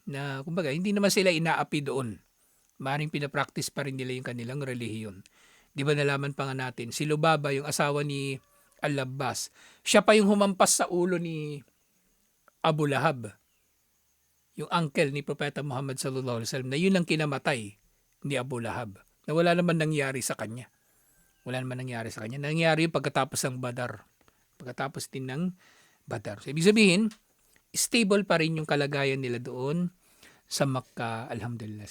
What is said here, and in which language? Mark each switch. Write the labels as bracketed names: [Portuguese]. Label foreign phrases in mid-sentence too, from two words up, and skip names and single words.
[Filipino] Na kumbaga, hindi naman sila inaapi doon. Maring pinapractice pa rin nila yung kanilang relihiyon. Di ba nalaman pa nga natin, si Lubaba, yung asawa ni Al-Abbas, siya pa yung humampas sa ulo ni Abu Lahab, yung uncle ni Propeta Muhammad [Arabic] صلى الله عليه وسلم, [Filipino] na yun ang kinamatay ni Abu Lahab, na wala naman nangyari sa kanya. Nangyari yung pagkatapos ng Badar. Pagkatapos din ng Badar. So, ibig sabihin, stable pa rin yung kalagayan nila doon sa Makkah, alhamdulillah.